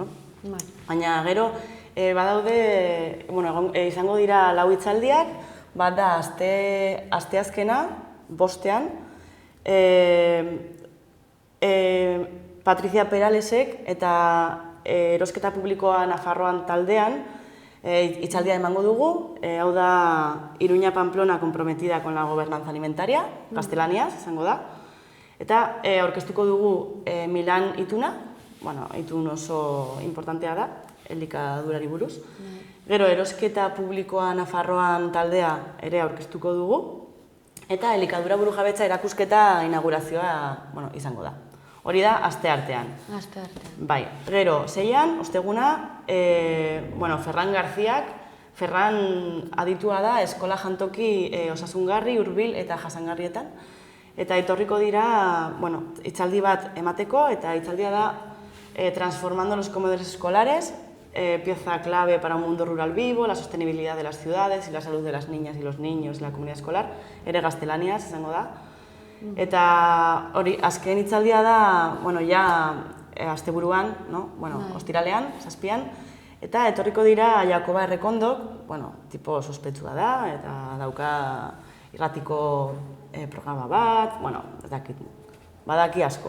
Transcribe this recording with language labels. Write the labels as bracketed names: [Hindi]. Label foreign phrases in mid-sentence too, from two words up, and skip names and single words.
[Basque] Baina gero, badaude, izango dira 4 hitzaldiak, bat da, asteazkena, 5ean, Patricia Peralesek eta Erosketa Publikoa Nafarroan taldean hitzaldia emango dugu, hau da Iruña Pamplona comprometida con la gobernanza alimentaria, gaztelaniaz izango da, eta aurkeztuko dugu Milan ituna, itun oso importantea da, elikadurari buruz. Gero, Erosketa Publikoa Nafarroan taldea ere aurkeztuko dugu, eta elikadura burujabetza erakusketa inaugurazioa izango da. Hori da, aste artean. Aste artean. Bai, gero, 6ean, osteguna, Ferran Garziak, Ferran aditua da eskola jantoki osasungarri, hurbil eta jasangarrietan. Eta etorriko dira, hitzaldi bat emateko, eta hitzaldia da transformando los comedores escolares, pieza clave para un mundo rural vivo, la sostenibilidad de las ciudades y la salud de las niñas y los niños y la comunidad escolar, ere gaztelaniaz izango da. Eta hori, azken hitzaldia da, asteburuan, ostiralean, 7an, eta etorriko dira Jakoba Errekondok, tipo sospetsua da, eta dauka irratiko programa bat, badaki asko.